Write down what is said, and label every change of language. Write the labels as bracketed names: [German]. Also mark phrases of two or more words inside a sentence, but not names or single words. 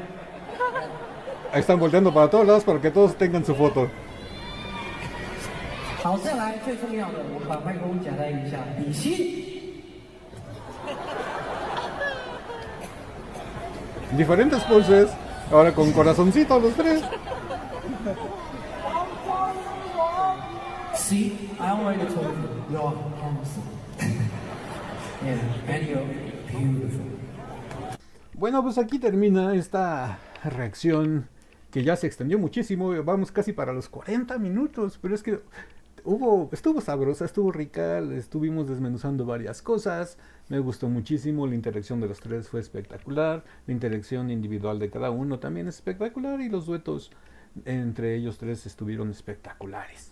[Spanish] Ahí están volteando para todos lados para que todos tengan su foto. [Chinese] 好，再来最重要的，我们把麦克风夹带一下，比心。 [Spanish] Diferentes poses, ahora con corazoncito los tres. [English] See, I already told you, you're handsome. Yeah, and you're beautiful. [Spanish] Bueno, pues aquí termina esta reacción que ya se extendió muchísimo. Vamos casi para los 40 minutos, pero es que estuvo sabrosa, estuvo rica, estuvimos desmenuzando varias cosas. Me gustó muchísimo, la interacción de los tres fue espectacular, la interacción individual de cada uno también es espectacular y los duetos entre ellos tres estuvieron espectaculares.